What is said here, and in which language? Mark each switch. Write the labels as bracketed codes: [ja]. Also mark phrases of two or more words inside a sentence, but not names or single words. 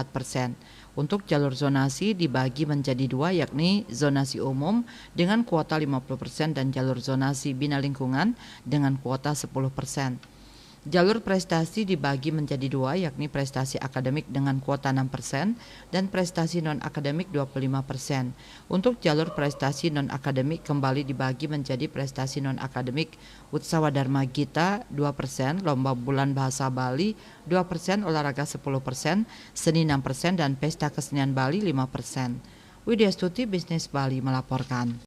[id] Untuk jalur zonasi dibagi menjadi 2 yakni zonasi umum dengan kuota 50% dan jalur zonasi bina lingkungan dengan kuota 10%. Jalur prestasi dibagi menjadi 2 yakni prestasi akademik dengan kuota 6% dan prestasi non-akademik 25%. Untuk jalur prestasi non-akademik kembali dibagi menjadi prestasi non-akademik Utsawa Dharma Gita 2%, Lomba Bulan Bahasa Bali 2%, olahraga 10%, seni 6%, dan pesta kesenian Bali 5%. Widya Stuti, Bisnis Bali melaporkan.